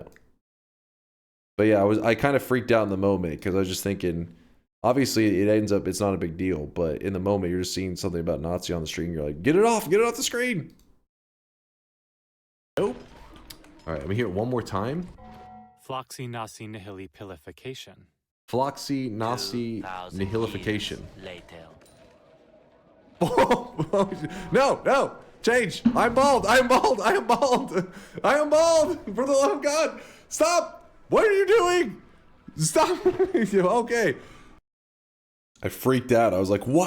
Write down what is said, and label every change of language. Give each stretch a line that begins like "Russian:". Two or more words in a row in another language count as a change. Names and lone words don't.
English: But yeah, I kind of freaked out in the moment because I was just thinking, obviously it ends up, it's not a big deal, but in the moment you're just seeing something about Nazi on the screen, you're like, get it off the screen. Nope. All right, let me hear it one more time. Floxy nasi nihili pilification. Floxy nasi nihilification. No, no, change. I'm bald. I am bald. I am bald. I am bald. For the love of God, stop. What are you doing? Stop. Okay. I freaked out. I was like, what?